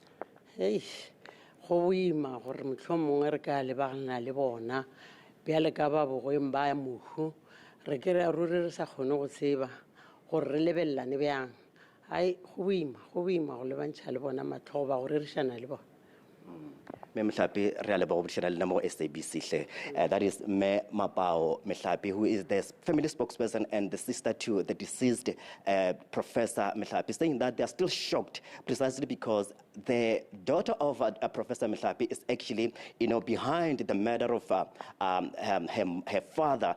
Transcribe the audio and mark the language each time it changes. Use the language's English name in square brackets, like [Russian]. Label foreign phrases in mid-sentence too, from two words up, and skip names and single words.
[Northern Sotho] go boima gore mohlomongwe re ka lebagana le bona bjale ka ba bogoeng ba mohu re ke re ruri re sa kgone go tseba gore re lebelelane bjang go boima go lebantšha le bona matlhogo ba gore re šana le bona Me Mehlape re a leba go bodišana le nna mo SABC hle. [English] That is Me Mapao Mehlape, who is the family spokesperson and the sister to the deceased Professor Mehlape, saying that they are still shocked precisely because the daughter of Professor Mehlape is actually, behind the murder of her father,